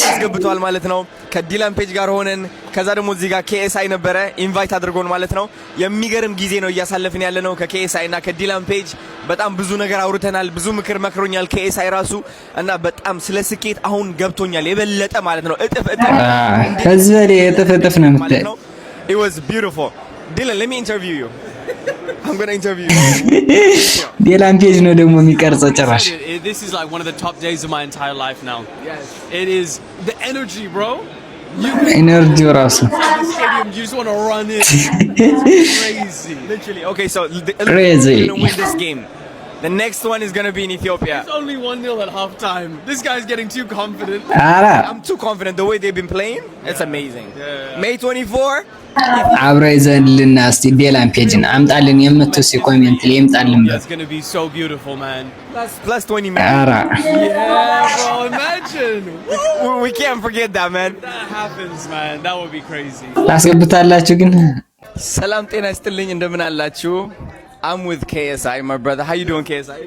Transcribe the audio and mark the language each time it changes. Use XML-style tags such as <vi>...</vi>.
<am>አስገብቷል ማለት ነው ከዲላን ፔጅ ጋር ሆነን። ከዛ ደግሞ እዚህ ጋር KSI ነበረ ኢንቫይት አድርጎን ማለት ነው። የሚገርም ጊዜ ነው እያሳለፍን ያለ ነው ከKSI እና ከዲላን ፔጅ። በጣም ብዙ ነገር አውርተናል፣ ብዙ ምክር መክሮኛል KSI ራሱ እና በጣም ስለ ስኬት አሁን ገብቶኛል የበለጠ ማለት ነው። እጥፍ ከዚህ ላይ እጥፍ ነው ማለት ነው።</am> <en>It was beautiful. Dylan, let me interview you. I'm going to interview you.</en> <am>ዲላን ፔጅ ነው ደግሞ የሚቀርጸው ጭራሽ።</am> <en>This is like one of the top days of my entire life now. Yes. It is the energy, bro.</en> <am>Energy ራሱ.</am> <en>The stadium, you just want to run in. It's crazy. Literally. Okay, so crazy. We're going to win this game. The next one is going to be in Ethiopia. It's only 1-0 at halftime. This guy's getting too confident. I'm too confident. The way they've been playing, it's amazing. May 24.</en> <am>አብረ ይዘልና እስቲ ዲላን ፔጅን አምጣልን የምትስ ኮሜንት ላይ ይምጣልን።</am> <en>It's going to be so beautiful, man. Plus 20 minutes. Yeah, bro, imagine. We can't forget that, man. That happens, man. That would be crazy.</en> <am>ታስገቡታላችሁ ግን ሰላም ጤና ይስጥልኝ እንደምን አላችሁ?</am> <en>I'm with KSI, my brother. How you doing, KSI?</en>